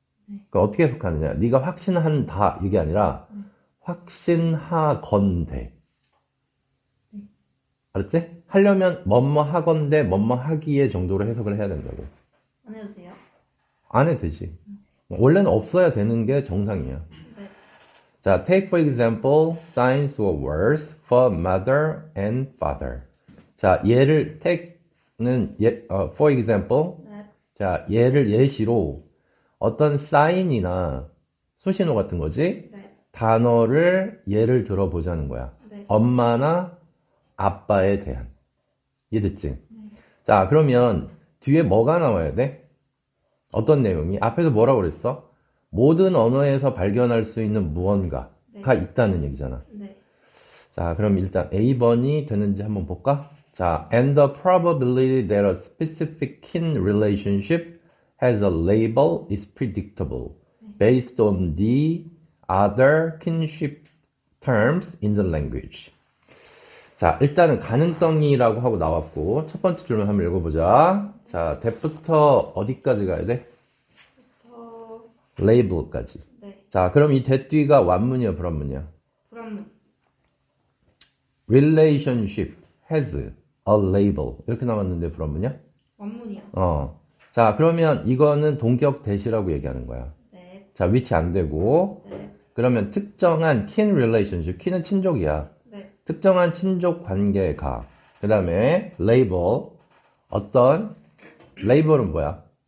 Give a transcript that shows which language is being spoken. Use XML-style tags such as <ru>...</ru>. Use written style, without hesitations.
<ko>그러니까 어떻게 해석하느냐? 네가 확신한다 이게 아니라 확신하건대. 알았지? 하려면 뭐뭐 하건대 뭐뭐 하기에 정도로 해석을 해야 된다고. 안 해도 돼요? 안 해도 되지. 원래는 없어야 되는 게 정상이야. 네.</ko> <en>자, take for example signs or words for mother and father.</en> <ko>자, 얘를 take는</ko> <en>for example.</en> <ko>네. 자, 얘를 예시로 어떤 사인이나 수신호 같은 거지. 네. 단어를 예를 들어보자는 거야. 네. 엄마나 아빠에 대한. 이해됐지? 자, 그러면 뒤에 뭐가 나와야 돼? 어떤 내용이? 앞에서 뭐라고 그랬어? 모든 언어에서 발견할 수 있는 무언가가 있다는 얘기잖아. 네. 자, 그럼 일단 A번이 되는지 한번 볼까?</ko> <en>자, and the probability that a specific kin relationship has a label is predictable based on the other kinship terms in the language.</en> <ko>자, 일단은 가능성이라고 하고 나왔고 첫 번째 줄만 한번 읽어보자. 자, that부터 어디까지 가야 돼? 저. label까지. 네. 자, 그럼 이 that 뒤가 완문이야, 불완문이야? 불안문.</ko> <en>relationship has a label</en> <ko>이렇게 나왔는데 불완문이야? 완문이요. 자, 그러면 이거는 동격 that이라고 얘기하는 거야. 네. 자, 위치 안 되고 네. 그러면 특정한 kin relationship, kin은 친족이야. 네. 특정한 친족 관계가 그 다음에 label 어떤 label은 뭐야?</ko>